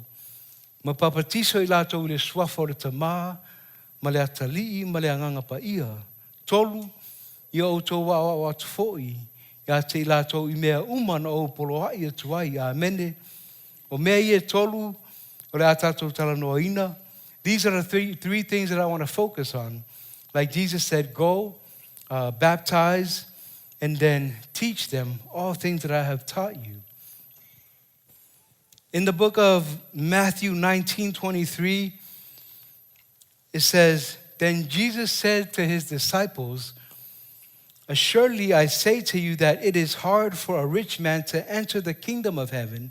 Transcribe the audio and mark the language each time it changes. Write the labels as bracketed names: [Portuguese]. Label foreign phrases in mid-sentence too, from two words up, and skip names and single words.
[Samoan] Ma papatiso i lātou i le suafa o le tamā, ma le atalii, ma le anganga pa ia. Tolu, ia o tō o atu fo'i. Ia te i lātou i mea umana o poloai atu ai. Amene. O mea ia tolu, o le atatou talanoa ina. [English] These are the three things that I want to focus on. Like Jesus said, go, baptize, and then teach them all things that I have taught you. In the book of Matthew 19:23, it says, then Jesus said to his disciples, assuredly I say to you that it is hard for a rich man to enter the kingdom of heaven.